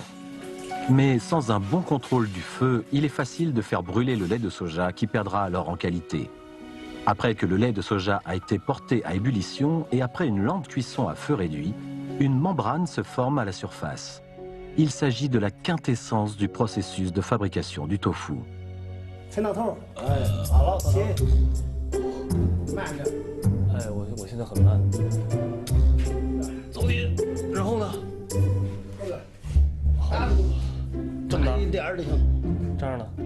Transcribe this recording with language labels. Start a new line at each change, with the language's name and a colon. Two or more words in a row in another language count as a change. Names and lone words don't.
French: Mais sans un bon contrôle du feu, il est facile de faire brûler le lait de soja qui perdra alors en qualité. Après que le lait de soja a été porté à ébullition et après une lente cuisson à feu réduit, une membrane se forme à la surface. Il s'agit de la quintessence du processus de fabrication du tofu.
Chinese: 陈老头，哎，好了，行，慢点。哎，我现在很慢。走你，然后呢？大这么大一点儿就行。这样呢？